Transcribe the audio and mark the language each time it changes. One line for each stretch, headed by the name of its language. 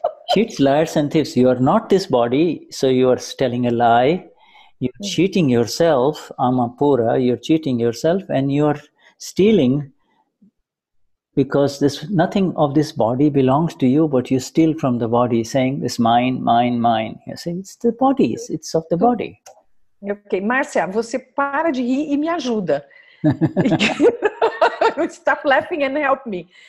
English: Cheats, liars, and thieves. You are not this body, so you are telling a lie. You're cheating yourself, Amapura. You're cheating yourself, and you are stealing because nothing of this body belongs to you, but you steal from the body, saying, "This mine, mine, mine." You see, it's the body. It's of the body.
Portuguese: Ok, Márcia, você para de rir e me ajuda.
English: Stop laughing and help me.